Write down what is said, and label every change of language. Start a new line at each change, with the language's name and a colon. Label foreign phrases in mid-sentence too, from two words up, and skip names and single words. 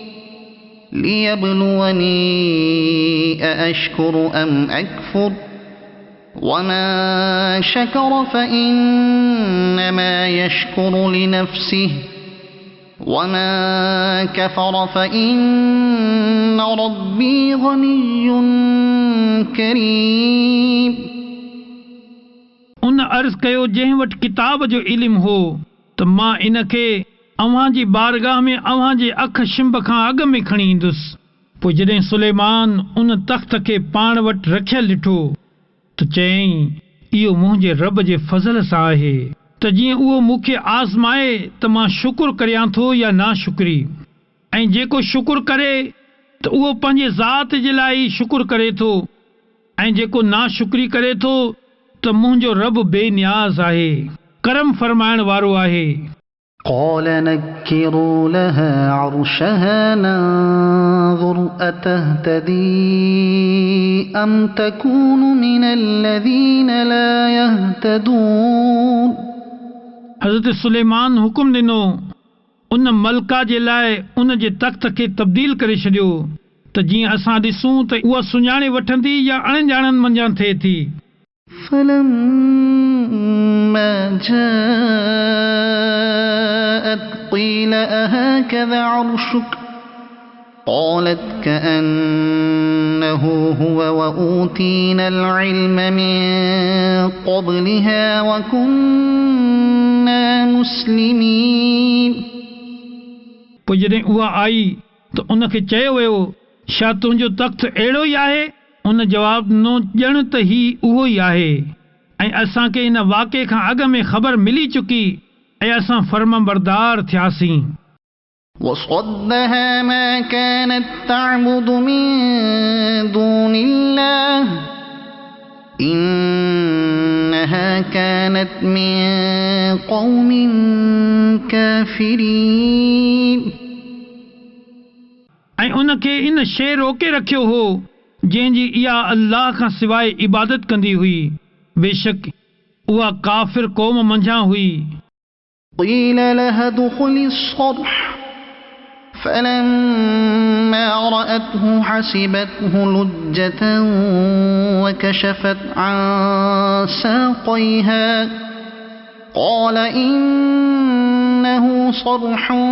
Arabic: ليبلوني أأشكر أم أكفر ومن شكر فإنما يشكر لنفسه ومن كفر فإن ربي غني كريم.
Sindhi: उन अर्ज़ कयो जंहिं वटि किताब जो इल्मु हो त मां इन खे अव्हां जी बारगाह में अव्हां जे अख शिंब खां अॻु में खणी ईंदुसि. पोइ जॾहिं सुलेमान उन तख़्त खे पाण वटि रखियल ॾिठो त चयईं इहो मुंहिंजे रब जे फज़ल सां आहे त जीअं उहो मूंखे आज़माए त मां शुक्र करियां थो या नाशुक्री. ऐं जेको शुक्र करे त उहो पंहिंजे ज़ात जे लाइ शुक्र करे थो ऐं जेको नाशुक्री करे थो त मुंहिंजो रब बेनियाज़ आहे, करम फरमाइण वारो आहे.
Arabic: قال نكروا لها عرشها ننظر أتهتدي أم تكون من الذين لا يهتدون.
Sindhi: हज़रत सुलेमान हुकुम ॾिनो उन मलका जे लाइ उन जे तख़्त खे तब्दील करे छॾियो त जीअं असां ॾिसूं त उहा सुञाणे वठंदी या अणॼाणनि मंझां थिए थी.
Arabic: فلما جاءت قيل أهكذا عرشك قالت كأنه هو وأوتينا العلم من قبلها وكنا مسلمين.
Sindhi: पोइ जॾहिं उहा आई त उन खे चयो वियो छा तुंहिंजो तख़्त अहिड़ो ई आहे? उन जवाब ॾिनो ॼण त ही उहो ई आहे ऐं असांखे इन वाक़े खां अॻु में ख़बर मिली चुकी ऐं असां फर्मबरदार थियासीं.
Arabic: وصدها ما كانت تعبد من دون الله إنها كانت من قوم كافرين.
Sindhi: ऐं उन खे इन शइ रोके रखियो हो जंहिंजी इहा अल्लाह खां सवाइ इबादत कंदी हुई, बेशक उहा काफ़िर क़ौम मंझां हुई.
Arabic: قيل لها ادخلي الصرح فلما رأته حسبته لجة وكشفت عن ساقيها قال إنه صرح